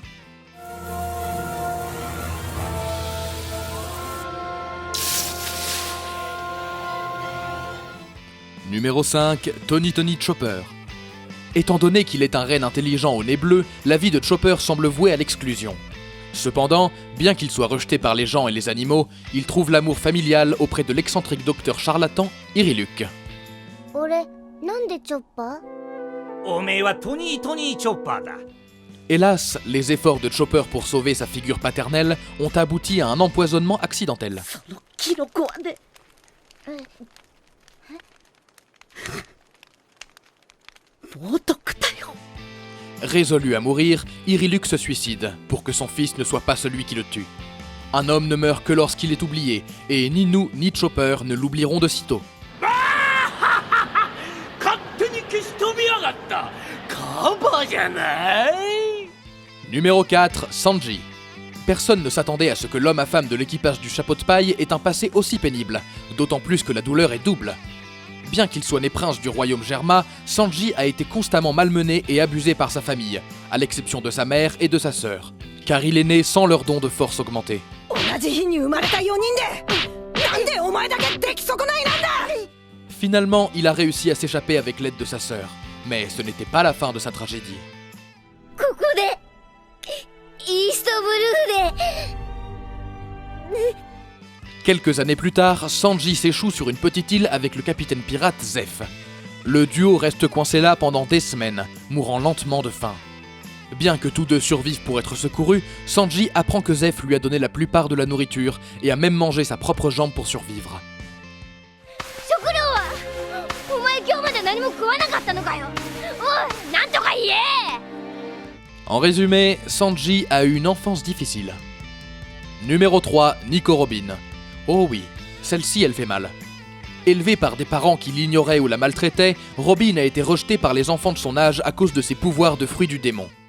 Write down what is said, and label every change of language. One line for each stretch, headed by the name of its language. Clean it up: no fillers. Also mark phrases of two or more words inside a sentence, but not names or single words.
French: Numéro 5, Tony Chopper. Étant donné qu'il est un renne intelligent au nez bleu, la vie de Chopper semble vouée à l'exclusion. Cependant, bien qu'il soit rejeté par les gens et les animaux, il trouve l'amour familial auprès de l'excentrique docteur charlatan Iriluk.
Japanese: 俺なんでチョッパーおめえはトニーチョッパーだ。
French: Hélas, les efforts de Chopper pour sauver sa figure paternelle ont abouti à un empoisonnement accidentel.
Japanese: そのキノコはね冒涜だよ
French: Résolu à mourir, Iriluk se suicide pour que son fils ne soit pas celui qui le tue. Un homme ne meurt que lorsqu'il est oublié, et ni nous ni Chopper ne l'oublieront de sitôt. Numéro 4, Sanji. Personne ne s'attendait à ce que l'homme à femme de l'équipage du chapeau de paille ait un passé aussi pénible, d'autant plus que la douleur est double. Bien qu'il soit né prince du royaume Germa, Sanji a été constamment malmené et abusé par sa famille, à l'exception de sa mère et de sa sœur, car il est né sans leur don de force augmenté.
Japanese: 同じ日に生まれた4人でなんでお前だけ出来損ないなんだ
French: Finalement, il a réussi à s'échapper avec l'aide de sa sœur, mais ce n'était pas la fin de sa tragédie.
Japanese: ここでイーストブルーで
French: Quelques années plus tard, Sanji s'échoue sur une petite île avec le capitaine pirate Zeph. Le duo reste coincé là pendant des semaines, mourant lentement de faim. Bien que tous deux survivent pour être secourus, Sanji apprend que Zeph lui a donné la plupart de la nourriture et a même mangé sa propre jambe pour survivre.
Japanese: 食料はお前今日まで何も食わなかったのかよおいなんとか言え
French: En résumé, Sanji a eu une enfance difficile. Numéro 3, Nico Robin. Oh oui, celle-ci elle fait mal. Élevée par des parents qui l'ignoraient ou la maltraitaient, Robin a été rejetée par les enfants de son âge à cause de ses pouvoirs de fruit du démon.